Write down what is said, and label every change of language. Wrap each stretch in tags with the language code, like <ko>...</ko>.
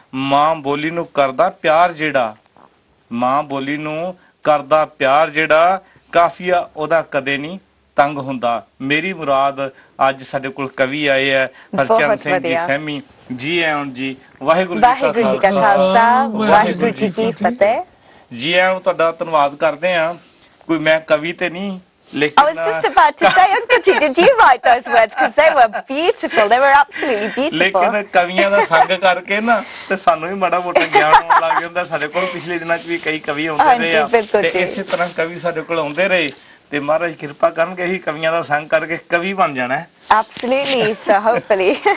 <pa>ਮਾਂ ਬੋਲੀ ਨੂੰ ਕਰਦਾ ਪਿਆਰ ਜਿਹੜਾ, ਮਾਂ ਬੋਲੀ ਨੂੰ ਕਰਦਾ ਪਿਆਰ ਜਿਹੜਾ, ਕਾਫੀਆ ਉਹਦਾ ਕਦੇ ਨਹੀਂ ਤੰਗ ਹੁੰਦਾ। ਮੇਰੀ ਮੁਰਾਦ ਅੱਜ ਸਾਡੇ ਕੋਲ ਕਵੀ ਆਏ ਹੈ ਹਰਚਰਨ ਸਿੰਘ ਜੀ ਸਹਿਮੀ ਜੀ। ਆਇਆਂ ਜੀ, ਵਾਹਿਗੁਰੂ ਜੀ ਕਾ ਖਾਲਸਾ ਵਾਹਿਗੁਰੂ ਜੀ ਕੀ ਫਤਿਹ। ਜੀ ਆਇਆਂ, ਤੁਹਾਡਾ ਧੰਨਵਾਦ ਕਰਦੇ ਹਾਂ। ਕੋਈ ਮੈਂ ਕਵੀ ਤੇ ਨਹੀਂ,</pa> <en>I was just about to say, Uncle G, did you write those words? Because they were beautiful. They were absolutely beautiful.</en> <pa>ਲੇਕਿਨ ਕਵੀਆਂ ਦਾ ਸੰਗ ਕਰਕੇ ਨਾ ਤੇ ਸਾਨੂੰ ਵੀ ਮਾੜਾ ਮੋਟਾ ਗਿਆਨ ਆਉਣ ਲੱਗ ਜਾਂਦਾ। ਸਾਡੇ ਕੋਲ ਪਿਛਲੇ ਦਿਨਾਂ 'ਚ ਵੀ ਕਈ ਕਵੀ ਆਉਂਦੇ ਰਹੇ ਆ ਤੇ ਇਸੇ ਤਰ੍ਹਾਂ ਕਵੀ ਸਾਡੇ ਕੋਲ ਆਉਂਦੇ ਰਹੇ ਤੇ ਮਹਾਰਾਜ ਕਿਰਪਾ ਕਰਨਗੇ ਅਸੀਂ ਕਵੀਆਂ ਦਾ ਸੰਗ ਕਰਕੇ ਕਵੀ ਬਣ ਜਾਣਾ ਹੈ।</pa> <en>Absolutely, so hopefully.</en>